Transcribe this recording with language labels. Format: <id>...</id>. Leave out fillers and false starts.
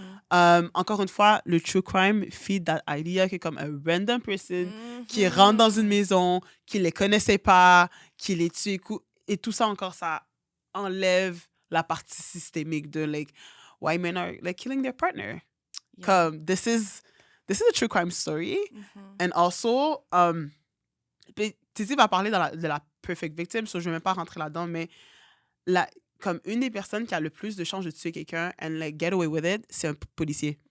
<fr>Encore une fois, le true crime</fr> <en>feed that idea</en> <fr>que comme un</fr> <en>random person</en> <fr>qui rentre dans une maison, qui les connaissait pas, qui les tue, et tout ça encore, ça enlève la partie systémique de</fr> <en>like why men are like killing their partner. Yeah. Comme this is a true crime story. And also</en> <fr>Titi va parler de la</fr> <en>perfect victim,</en> <fr>so je vais même pas rentrer là-dedans, mais comme une des personnes qui a le plus de chances de tuer quelqu'un</fr> <en>and like get away with it,</en> <fr>c'est un policier.</fr>